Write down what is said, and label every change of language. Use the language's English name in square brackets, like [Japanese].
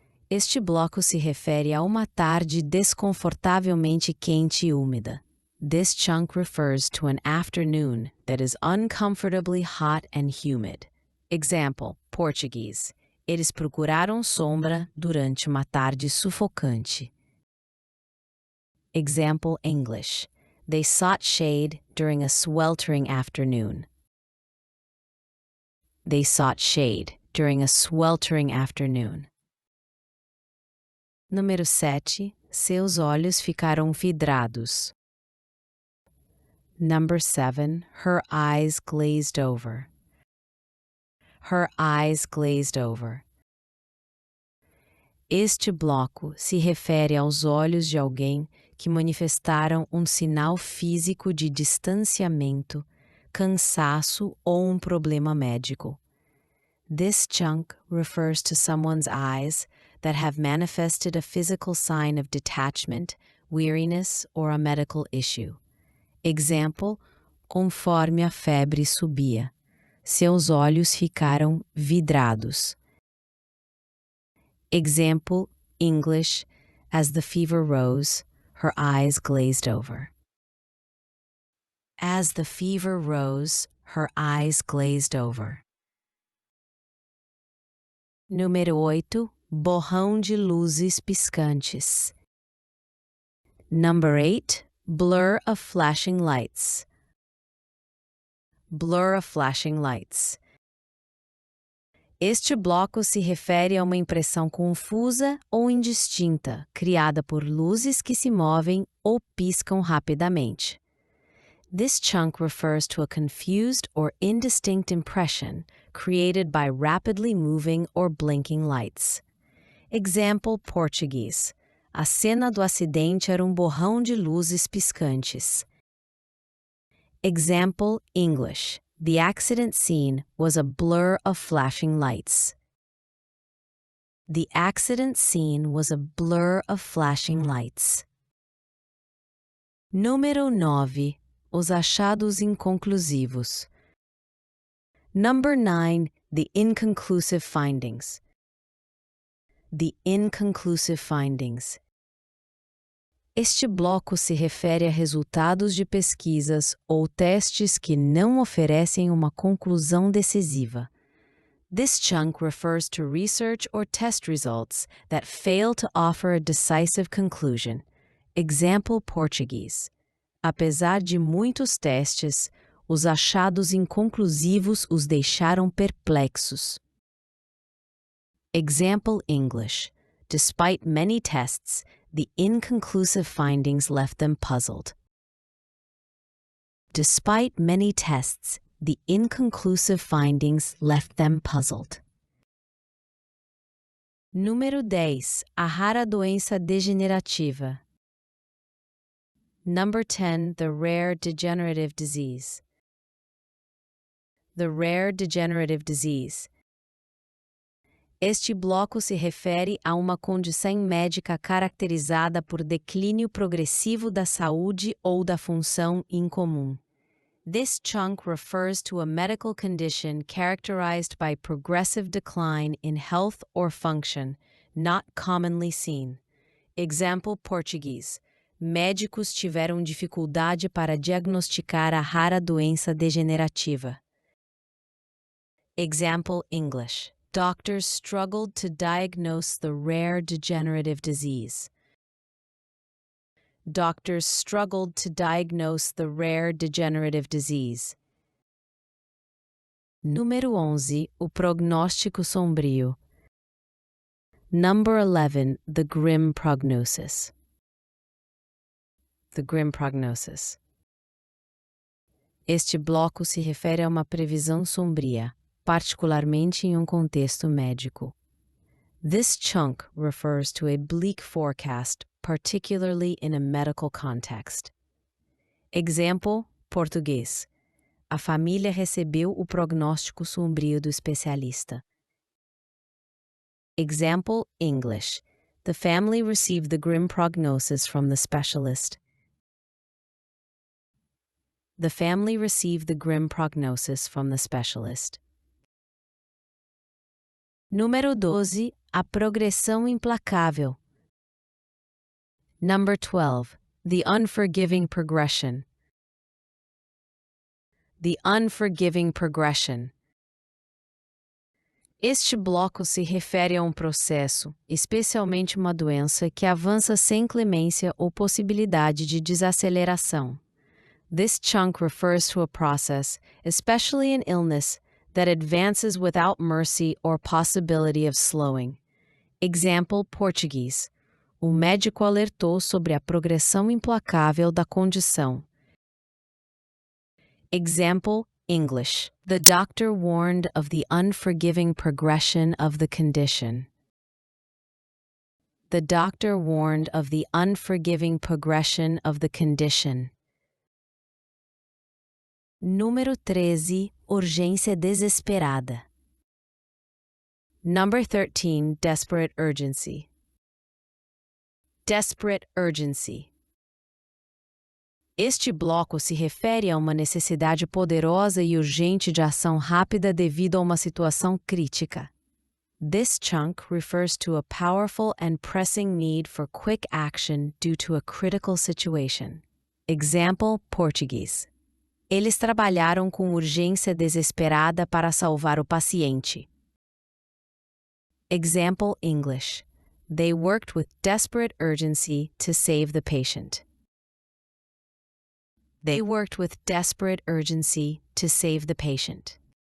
[Portuguese] Este bloco se refere a uma tarde desconfortavelmente quente e úmida. [English] This chunk refers to an afternoon that is uncomfortably hot and humid. Example, Português. [Portuguese] Eles procuraram sombra durante uma tarde sufocante. [English] Example, English. They sought shade during a sweltering afternoon. They sought shade during a sweltering afternoon. [Portuguese] Número 7. Seus olhos ficaram vidrados. [English] Number 7. Her eyes glazed over. Her eyes glazed over. [Portuguese] Este bloco se refere aos olhos de alguém que manifestaram um sinal físico de distanciamento, cansaço ou um problema médico. [English] This chunk refers to someone's eyes that have manifested a physical sign of detachment, weariness, or a medical issue. [Portuguese] Example, conforme a febre subia, seus olhos ficaram vidrados. [English] Example, English, as the fever rose, her eyes glazed over. As the fever rose, her eyes glazed over. [Portuguese] Número 8. Borrão de luzes piscantes. [English] Number 8. Blur of flashing lights. Blur of flashing lights. [Portuguese] Este bloco se refere a uma impressão confusa ou indistinta, criada por luzes que se movem ou piscam rapidamente. [English] This chunk refers to a confused or indistinct impression created by rapidly moving or blinking lights. Example Portuguese. [Portuguese] A cena do acidente era borrão de luzes piscantes. [English] Example English. The accident scene was a blur of flashing lights. The accident scene was a blur of flashing lights. [Portuguese] Número 9. Os achados inconclusivos. [English] Number 9. The inconclusive findings. The inconclusive findings. [Portuguese] Este bloco se refere a resultados de pesquisas ou testes que não oferecem uma conclusão decisiva. [English] This chunk refers to research or test results that fail to offer a decisive conclusion. Example Portuguese. [Portuguese] Apesar de muitos testes, os achados inconclusivos os deixaram perplexos. [English] Example English. Despite many tests, the inconclusive findings left them puzzled. Despite many tests, the inconclusive findings left them puzzled. [Portuguese] Número 10. A rara doença degenerativa. [English] Number 10. The rare degenerative disease. The rare degenerative disease. [Portuguese] Este bloco se refere a uma condição médica caracterizada por declínio progressivo da saúde ou da função incomum. [English] This chunk refers to a medical condition characterized by progressive decline in health or function, not commonly seen. Example Portuguese. [Portuguese] Médicos tiveram dificuldade para diagnosticar a rara doença degenerativa. [English] Example English. Doctors struggled to diagnose the rare degenerative disease. Doctors struggled to diagnose the rare degenerative disease. [Portuguese] Número 11. O prognóstico sombrio. [English] Number 11. The grim prognosis. The grim prognosis. [Portuguese] Este bloco se refere a uma previsão sombria, particularmente em contexto médico. [English] This chunk refers to a bleak forecast, particularly in a medical context. Example, português. [Portuguese] A família recebeu o prognóstico sombrio do especialista. [English] Example, English. The family received the grim prognosis from the specialist. The family received the grim prognosis from the specialist. [Portuguese] Número 12. A progressão implacável. [English] Number 12. The unforgiving progression. The unforgiving progression. [Portuguese] Este bloco se refere a processo, especialmente uma doença, que avança sem clemência ou possibilidade de desaceleração. [English] This chunk refers to a process, especially an illness, that advances without mercy or possibility of slowing. Example Portuguese. [Portuguese] O médico alertou sobre a progressão implacável da condição. [English] Example English. The doctor warned of the unforgiving progression of the condition. The doctor warned of the unforgiving progression of the condition. [Portuguese] Número 13. Urgência desesperada. [English] Number 13. Desperate urgency. Desperate urgency. [Portuguese] Este bloco se refere a uma necessidade poderosa e urgente de ação rápida devido a uma situação crítica. [English] This chunk refers to a powerful and pressing need for quick action due to a critical situation. Example Portuguese. [Portuguese] Eles trabalharam com urgência desesperada para salvar o paciente. [English] Example English. They worked with desperate urgency to save the patient. They worked with desperate urgency to save the patient.